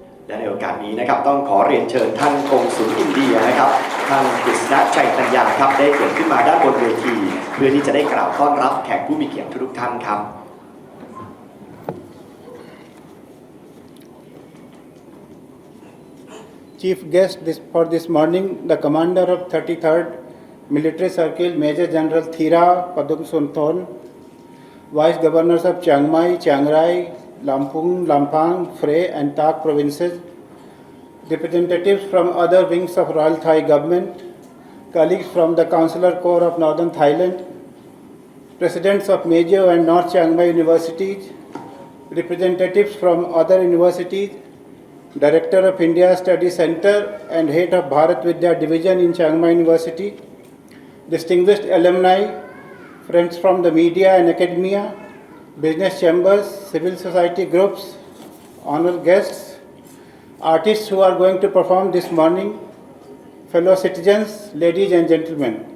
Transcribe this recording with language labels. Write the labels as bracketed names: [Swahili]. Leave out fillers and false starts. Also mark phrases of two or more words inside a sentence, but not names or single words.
[Thai] และในโอกาสนี้นะครับต้องขอเรียนเชิญท่านกงสุลอินเดียนะครับท่านกฤษณะชัยธัญญาครับได้เกิดขึ้นมาด้านบนเวทีเพื่อที่จะได้กล่าวต้อนรับแขกผู้มีเกียรติทุกท่านครับ [English] Chief guest for this morning, the Commander of 33rd Military Circle, Major General Thira Padungsunthon, Vice Governors of Chiang Mai, Chiang Rai, Lampung, Lampang, Phrae and Tak provinces, representatives from other wings of Royal Thai government, colleagues from the Consular Corps of Northern Thailand, presidents of major and North Chiang Mai universities, representatives from other universities, Director of India Study Center and Head of Bharat Vidya Division in Chiang Mai University, distinguished alumni, friends from the media and academia, business chambers, civil society groups, honored guests, artists who are going to perform this morning, fellow citizens, ladies and gentlemen.